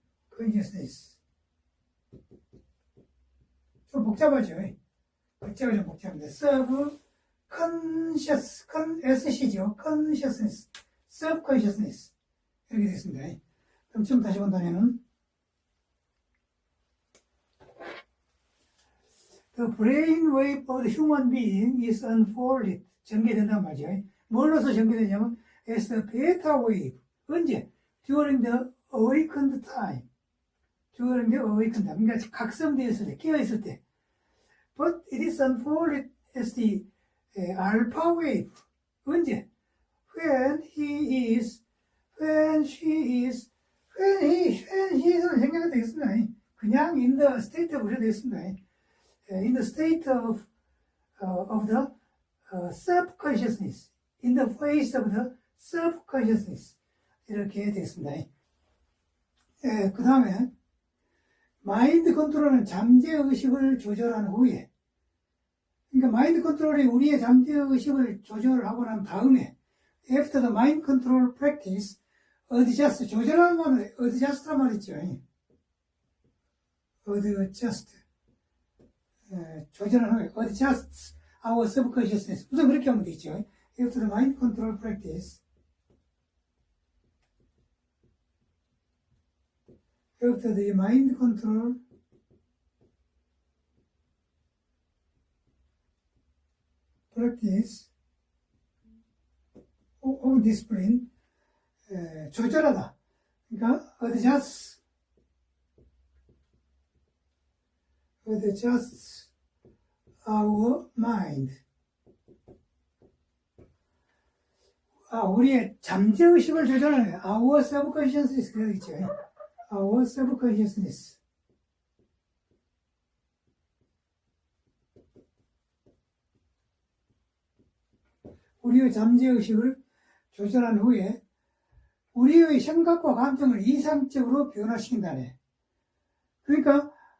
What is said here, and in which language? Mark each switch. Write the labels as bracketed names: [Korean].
[Korean] subconsciousness 좀 복잡하죠. 글자가 좀 복잡합니다. SC죠. consciousness, subconsciousness 이렇게 됐습니다. 그럼 지금 다시 본다면은 [English] The brain wave of the human being is unfolded. [Korean] 전개된단 말이죠. 뭘로서 전개되냐면 [English] as the beta wave. [Korean] 언제? [English] During the awakened time. during the awakened time. [Korean] 그러니까 각성되었을 때, 깨어있을 때. [English] But it is unfolded as the alpha wave. [Korean] 언제? [English] when he is, when she is, when he is는 [Korean] 생략이 되겠습니다. [English] 그냥 in the state of 되겠습니다. in the state of the subconsciousness, in the face of the subconsciousness [Korean] 이렇게 되겠습니다. 그 다음에 마인드 컨트롤은 잠재의식을 조절한 후에, 그러니까 마인드 컨트롤이 우리의 잠재의식을 조절하고 난 다음에 [English] after the mind control practice adjust, [Korean] 조절하는 말은 adjust란 말이죠. [English] adjust [Korean] 조절하는 후에 [English] adjust our subconsciousness. [Korean] 우선 그렇게 하면 되죠. [English] After the mind control practice, after the mind control practice of discipline, [Korean] 조절하다. [English] 그러니까 adjust our mind. [Korean] 우리의 잠재의식을 조절하는 [English] our subconsciousness [Korean] 그러겠죠. [English] our subconsciousness. [Korean] 우리의 잠재의식을 조절한 후에 우리의 생각과 감정을 이상적으로 변화시킨다네. 그러니까